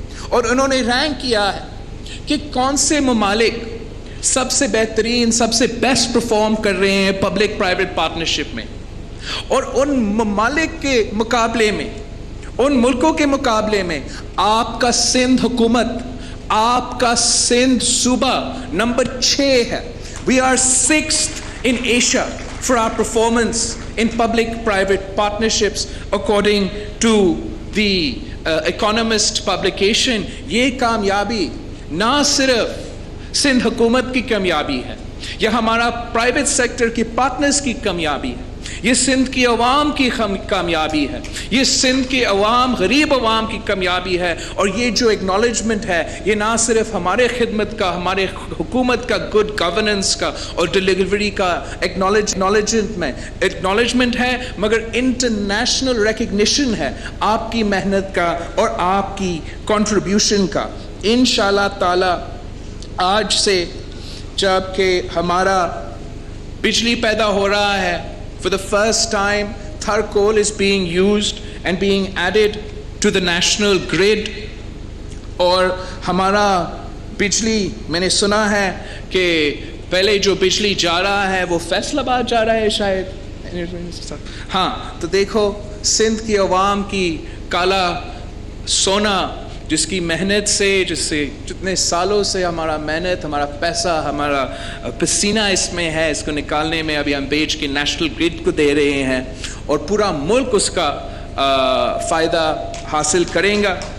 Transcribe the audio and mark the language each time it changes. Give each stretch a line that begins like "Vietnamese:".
Urdu: اور انہوں نے رینک کیا ہے کہ کون سے ممالک سب سے بہترین, سب سے بیسٹ پرفارم کر رہے ہیں پبلک پرائیویٹ پارٹنرشپ میں. اور ان ممالک کے مقابلے میں, ان ملکوں کے مقابلے میں آپ کا سندھ حکومت, آپ کا سندھ صوبہ نمبر 6 ہے.
English: We are 6th in Asia for our performance in public-private partnerships according to the Economist publication.
Urdu: یہ کامیابی نہ صرف سندھ حکومت کی کامیابی ہے, یہ ہمارا پرائیویٹ سیکٹر کی پارٹنرز کی کامیابی ہے, یہ سندھ کی عوام کی کامیابی ہے, یہ سندھ کی عوام, غریب عوام کی کامیابی ہے. اور یہ جو اکنالجمنٹ ہے یہ نہ صرف ہمارے خدمت کا, ہمارے حکومت کا گڈ گورننس کا اور ڈلیوری کا اکنالجمنٹ ہے, مگر انٹرنیشنل ریکگنیشن ہے آپ کی محنت کا اور آپ کی کنٹریبیوشن کا. انشاءاللہ تعالی آج سے جب کہ ہمارا بجلی پیدا ہو رہا ہے.
English: For the first time, Thar coal is being used and being added to the national grid.
Urdu: اور ہمارا بجلی, میں نے سنا ہے کہ پہلے جو بجلی جا رہا ہے وہ فیصل آباد جا رہا ہے شاید. ہاں, تو دیکھو سندھ کی عوام کی کالا سونا, جس کی محنت سے, جس سے جتنے سالوں سے ہمارا محنت, ہمارا پیسہ, ہمارا پسینہ اس میں ہے, اس کو نکالنے میں ابھی ہم بیچ کے نیشنل گریڈ کو دے رہے ہیں اور پورا ملک اس کا فائدہ حاصل کریں گا.